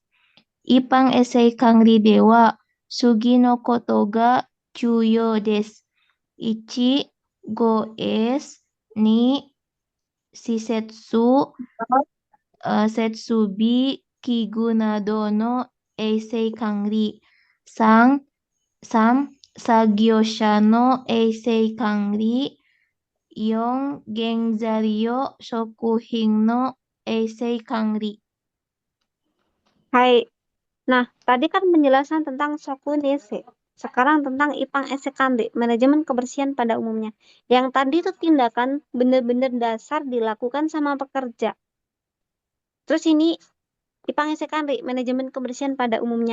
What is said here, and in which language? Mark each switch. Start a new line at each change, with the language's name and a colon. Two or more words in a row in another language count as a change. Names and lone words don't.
Japanese: 一般衛生管理では次のことが重要です。1、5S、2、施設、設備、器具などの衛生管理。3、作業者の衛生管理。4、原材料、食品の衛生管理。
Indonesian: Hai. Nah, tadi kan penjelasan tentang Sokunese. Sekarang tentang
Japanese: 一般衛生管理,
Indonesian: manajemen kebersihan pada umumnya. Yang tadi itu tindakan benar-benar dasar dilakukan sama pekerja. Terus ini
Japanese: 一般衛生管理,
Indonesian: manajemen kebersihan pada umumnya.